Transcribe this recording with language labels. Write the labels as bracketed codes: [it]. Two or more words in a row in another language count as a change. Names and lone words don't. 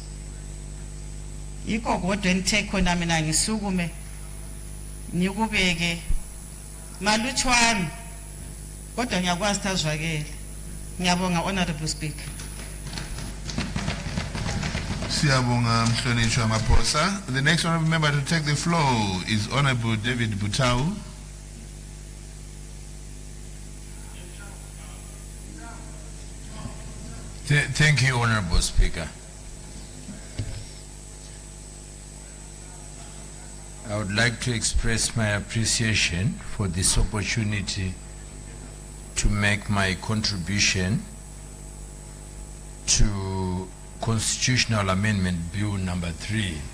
[nd] Yikho kodwa enithe khona mina ngisukume nikubeke malutshwana kodwa ngiyakwazi thazwakele. Ngiyabonga [en] Honorable Speaker. [nd] Siyabonga Mhlonishwa Maphosa. [en] The next honorable member to take the floor is Honorable David Butau. Thank you, Honorable Speaker. I would like to express my appreciation for this opportunity to make my contribution to Constitutional Amendment Bill number 3.